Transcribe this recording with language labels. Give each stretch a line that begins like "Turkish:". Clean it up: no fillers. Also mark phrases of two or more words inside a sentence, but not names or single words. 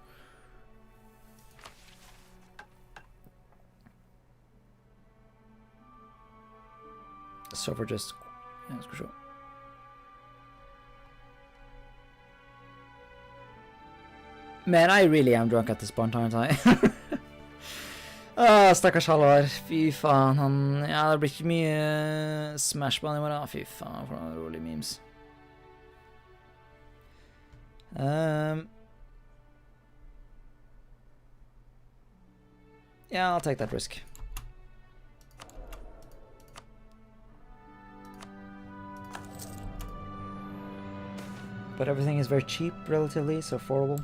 English: So we're just... yeah, that's for sure. Man, I really am drunk at this point, aren't I?
Norwegian: Stakkars Halvard. Fy faen, han... ja, det blir ikke mye smash på han i morgen. Fy faen, for noen rolige memes.
English: Yeah, I'll take that risk. But everything is very cheap, relatively, so affordable.